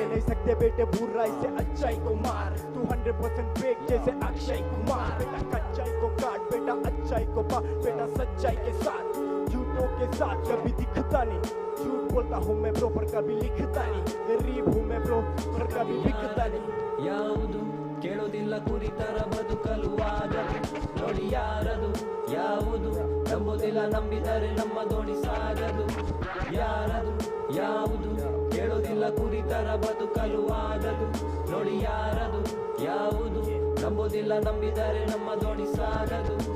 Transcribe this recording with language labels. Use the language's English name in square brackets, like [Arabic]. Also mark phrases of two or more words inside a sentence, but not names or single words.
[Hindi] नहीं सकते बेटे बुराई से अच्छाई को मार, तू 100% फेक जैसे अक्षय कुमार. बेटा कच्चाई को काट, बेटा अच्छाई को पा, बेटा सच्चाई के साथ झूठों के साथ कभी दिखता नहीं. झूठ बोलता हूँ मैं ब्रो पर कभी लिखता नहीं, गरीब हूँ मैं ब्रो पर कभी बिकता नहीं. [Kannada] ಯಾವುದು ಕೇಳೋದಿಲ್ಲ ಕುರಿತರ ಬದುಕಲು ಆಗದು ನೋಡಿ ಯಾರದು, ಯಾವುದು ನಂಬುದಿಲ್ಲ ನಂಬಿದರೆ ನಮ್ಮ ದೋಣಿ ಸಾಗದು. ಯಾರದು ಯಾವುದು ಕೇಳೋದಿಲ್ಲ ಕುರಿತರ ಬದುಕಲು ಆಗದು ನೋಡಿ ಯಾರದು, ಯಾವುದು ನಂಬುದಿಲ್ಲ ನಂಬಿದರೆ ನಮ್ಮ ದೋಣಿ ಸಾಗದು.